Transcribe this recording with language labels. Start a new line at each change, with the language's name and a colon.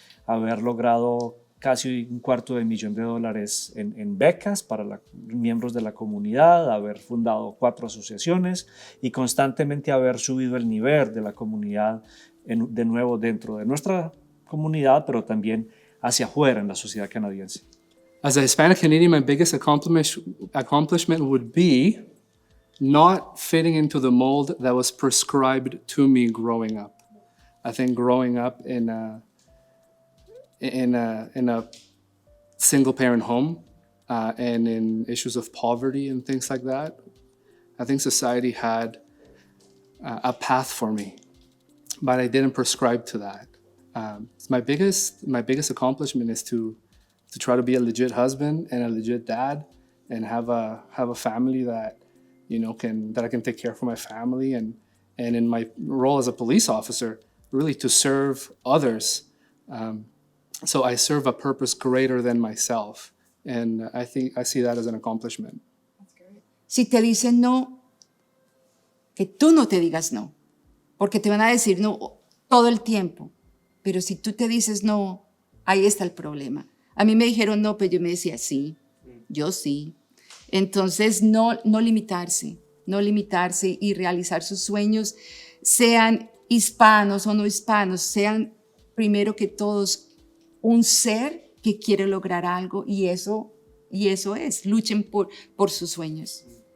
Spanish: haber logrado casi $250,000 en becas para miembros de la comunidad, haber fundado 4 asociaciones y constantemente haber subido el nivel de la comunidad de nuevo dentro de nuestra comunidad, pero también hacia afuera en la sociedad canadiense.
English: As a Hispanic Canadian, my biggest accomplishment would be not fitting into the mold that was prescribed to me growing up. I think growing up in a single-parent home and in issues of poverty and things like that, I think society had a path for me, but I didn't prescribe to that. My biggest accomplishment is to try to be a legit husband and a legit dad, and have a family that, you know, that I can take care of my family and And in my role as a police officer, really to serve others. So I serve a purpose greater than myself. And I think I see that as an accomplishment.
Spanish: Si te dicen no, que tú no te digas no, porque te van a decir no todo el tiempo, pero si tú te dices no, ahí está el problema. A mí me dijeron no, pero yo me decía sí, yo sí. Entonces no limitarse y realizar sus sueños, sean hispanos o no hispanos, sean primero que todos un ser que quiere lograr algo y eso es, luchen por sus sueños.